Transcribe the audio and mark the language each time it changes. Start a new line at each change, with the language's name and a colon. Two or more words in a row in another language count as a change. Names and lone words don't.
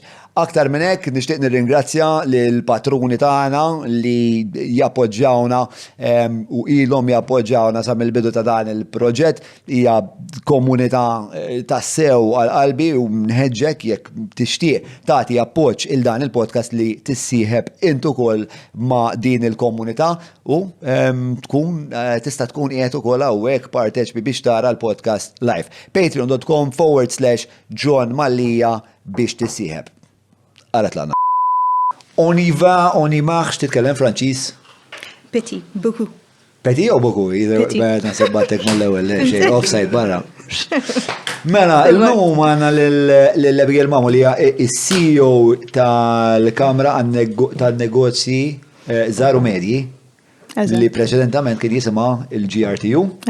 Maltese: Aktar minn hekk nixtieq nirringrazzja lil patruni tagħna li jappoġġjawna u ilhom jappoġġjawna sa mill-bidu ta' dan il-proġett hija komunità tassew għal qalbi u nħeġġek jekk tixtieq tagħti appoġġ il dan il-podcast li tissieħeb intu ukoll ma' din il-komunità u tkun tista' tkun qiegħed ukoll hawnhekk parteċipi biex tara l-
English: podcast live.
Maltese: Patreon.com/John Mallija biex tissieħeb. Għalet lana.
French: On y va, on y marche,
Maltese: titkellem Franċiż?
French: Petit, beaucoup. Petit u beaucoup? Petit.
Maltese: Bħedna sebbatek mal-ewel, xej, offside barra. Mela, il-lum għanna l-Abigail Mamo li hija il-CEO tal-Kamra tal-Negozji żgħar u medji li preċedentament kien jisimha il-GRTU.